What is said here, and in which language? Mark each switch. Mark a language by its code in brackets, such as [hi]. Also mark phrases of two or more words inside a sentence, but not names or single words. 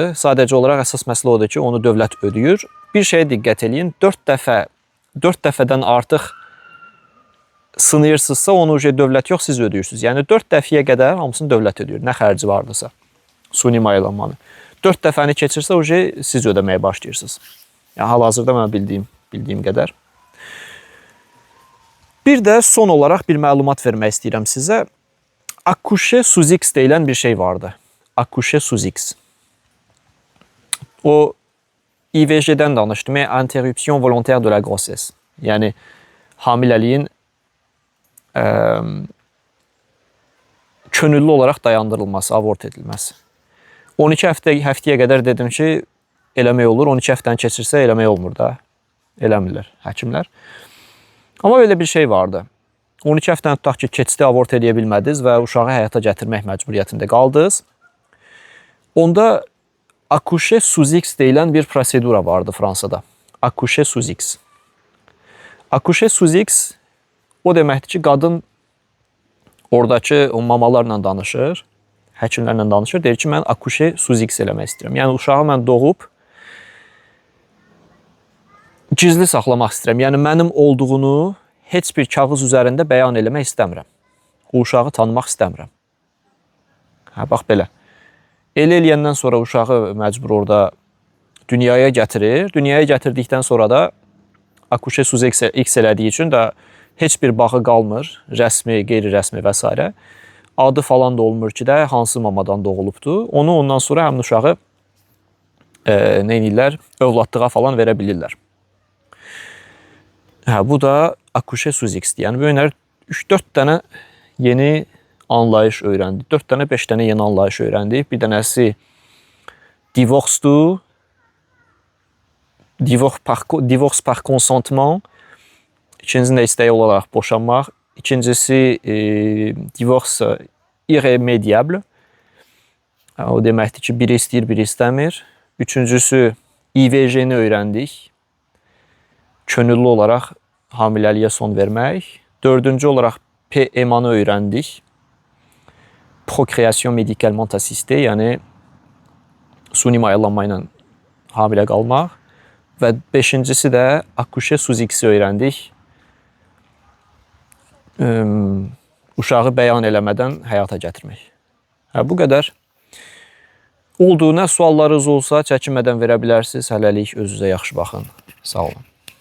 [az] Sadəcə olaraq əsas məsələ odur ki, onu dövlət ödəyir. Bir şeyə diqqət edin, 4 dəfədən artıq sınayırsınızsa, onu dövlət yox, siz ödəyirsiniz. Yəni 4 dəfəyə qədər hamısını dövlət ödəyir, nə xərci vardısa, suni mayalanmanı. 4 dəfəni keçirsə, siz ödəməyə başlayırsınız. Yəni, hal-hazırda mən bildiyim qədər. Bir də son olaraq bir məlumat vermək istəyirəm sizə. [fr] Accoucher sous X [az] deyilən bir şey vardı. [fr] Accoucher sous X. [az] O İVJ-dən danışdım. [fr] Interruption volontaire de la grossesse. [az] Yəni hamiləliyin könüllü olaraq dayandırılması, abort edilməsi. 12 həftəyə qədər dedim ki, eləmək olur. 12 həftəni keçirsə eləmək olmur da. Eləmirlər həkimlər. Amma belə bir şey vardı. 12 həftəni tutaq ki, keçdi, abort edə bilmədiniz və uşağı həyata gətirmək məcburiyyətində qaldınız. Onda [fr] accoucher sous X [az] deyilən bir prosedura vardı Fransada. [fr] Accoucher sous X. Accoucher sous X [az] o deməkdir ki, qadın oradakı o mamalarla danışır, həkimlərlə danışır, deyir ki, mən [fr] accoucher sous X [az] eləmək istəyirəm. Yəni, uşağı mən doğub, gizli saxlamaq istəyirəm. Yəni, mənim olduğunu heç bir kağız üzərində bəyan eləmək istəmirəm. O uşağı tanımaq istəmirəm. Hə, bax belə. Elə eləyəndən sonra uşağı məcbur orada dünyaya gətirir. Dünyaya gətirdikdən sonra da [fr] accoucher sous X [az] elədiyi üçün də heç bir bağı qalmır. Rəsmi, qeyri-rəsmi və s. Adı falan da olmur ki də hansı mamadan doğulubdur. Onu ondan sonra həmin uşağı nə edirlər? Övladlığa falan verə bilirlər. Hə, bu da [fr] accoucher sous X- [az] dir. Yəni, böyünlər 3-4 dənə yeni anlayış öyrəndik. 4 dənə, 5 dənə yeni anlayış öyrəndik. Bir dənəsi divorce-dur. [fr] Divorce par consentement. [az] İkincisində istəyi olaraq boşanmaq. İkincisi [fr] divorce irremediable. [az] O deməkdir ki, biri istəyir, biri istəmir. Üçüncüsü İVJ-ni öyrəndik. Könüllü olaraq hamiləliyə son vermək. Dördüncü olaraq PMA-nı öyrəndik. [fr] Procréation Médicalement Assistée, [az] yəni suni mayalanma ilə hamilə qalmaq. Və beşincisi də [fr] accoucher sous X- [az] i öyrəndik. Uşağı bəyan eləmədən həyata gətirmək. Hə, bu qədər. Olduğuna suallarınız olsa çəkinmədən verə bilərsiniz. Hələlik özünüzə yaxşı baxın. Sağ olun.